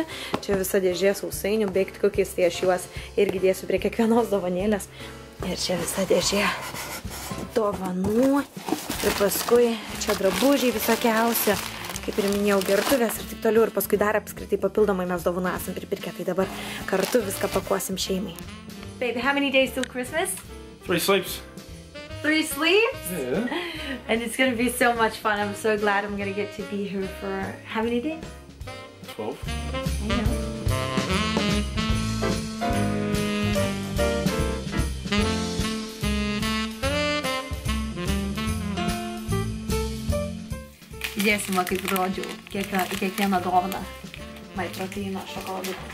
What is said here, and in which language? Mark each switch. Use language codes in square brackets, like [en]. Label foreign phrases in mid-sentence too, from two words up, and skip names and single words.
[lt] Čia visa dėžė sausainių, [en] baked cookies, [lt] tai aš juos irgi dėsiu prie kiekvienos dovanėlės. Ir čia visa dėžė dovanų. Ir paskui čia drabužiai visokiausi. Kaip ir minėjau, gertuvės ir taip toliau, ir paskui dar apskritai papildomai mes dovanų esam pripirkę, tai dabar kartu viską pakuosim šeimai. [en] Baby, how many days till Christmas? 3 sleeps. 3 sleeps? Yeah. And it's gonna be so much fun. I'm so glad I'm gonna get to be here for how many days? 12. I know. [lt] Įdėsim, kaip rodžiau, kiekvieną dovaną MyProtein šokoladukų.